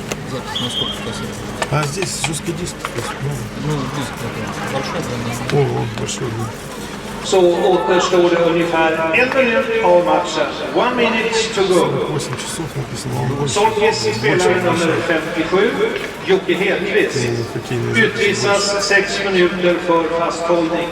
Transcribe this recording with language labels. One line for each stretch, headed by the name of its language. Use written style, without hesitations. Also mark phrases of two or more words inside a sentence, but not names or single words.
Russian: Запись на сколько кассет? А здесь жесткий диск. То есть, Ну, диск какой? Большой, да? о, большой, да.
Swedish: Så återstår det ungefär en minut av matchen.
English: 1 minute to go.
Russian: 8 часов написано.
Swedish: Solkis spelare nummer 57, Jocke Hedqvist, utvisas 6 minuter för fasthållning.